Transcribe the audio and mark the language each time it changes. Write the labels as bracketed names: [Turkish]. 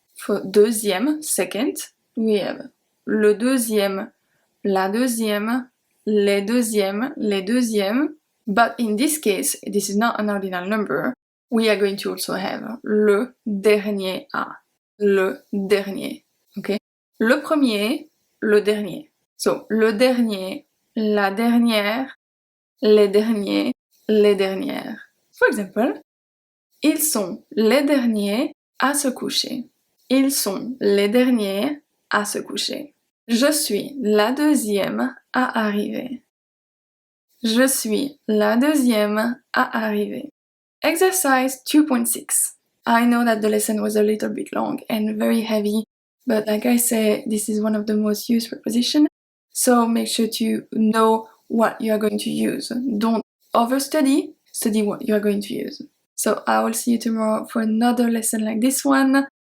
[French] For deuxième, second, we have le deuxième, la deuxième, les deuxièmes, les deuxièmes. [English] But in this case, this is not an ordinal number. We are going to also have le dernier à. [French] Le dernier. Okay? Le premier, le dernier. So, le dernier, la dernière, les derniers, les dernières. [English] For example, [French] ils sont les derniers à se coucher. Ils sont les derniers à se coucher. Je suis la deuxième à arriver. Je suis la deuxième à arriver. [English] Exercise 2.6. I know that the lesson was a little bit long and very heavy, but like I said, this is one of the most used prepositions, so make sure to know what you are going to use. Don't overstudy, study what you are going to use. So I will see you tomorrow for another lesson like this one.